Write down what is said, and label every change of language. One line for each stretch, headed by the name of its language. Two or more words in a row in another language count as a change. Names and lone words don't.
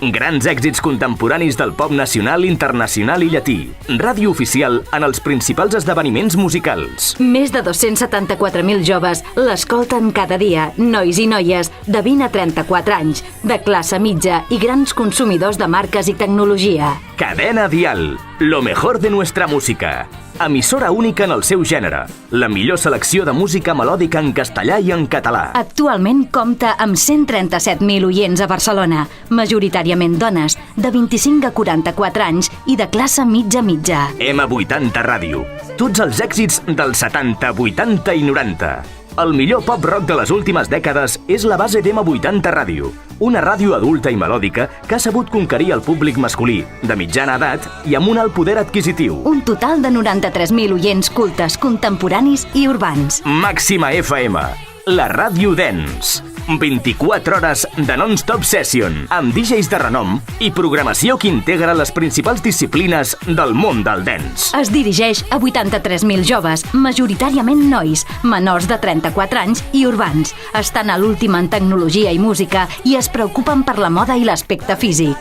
Catalan: Grans èxits contemporanis del pop nacional, internacional i llatí. Ràdio oficial en els principals esdeveniments musicals. Més de 274.000 joves l'escolten cada dia, nois i noies de 20 a 34 anys, de classe mitja i grans consumidors de marques i tecnologia. Cadena Dial,
Spanish: lo mejor de nuestra música.
Catalan: Emissora única en el seu gènere. La millor selecció de música melòdica en castellà i en català. Actualment compta amb 137.000 oients a Barcelona, majoritàriament dones, de 25 a 44 anys i de classe mitja-mitja. M80 Ràdio. Tots els èxits dels 70, 80 i 90. El millor pop-rock de les últimes dècades és la base d'M80 Ràdio, una ràdio adulta i melòdica que ha sabut conquerir el públic masculí, de mitjana edat i amb un alt poder adquisitiu. Un total de 93.000 oients cultes, contemporanis i urbans. Màxima FM, la ràdio dance. 24 hores de
English: non-stop session,
Catalan: amb DJs de renom i programació que integra les principals disciplines del món del dance. Es dirigeix a 83.000 joves, majoritàriament nois, menors de 34 anys i urbans. Estan a l'últim en tecnologia i música i es preocupen per la moda i l'aspecte físic.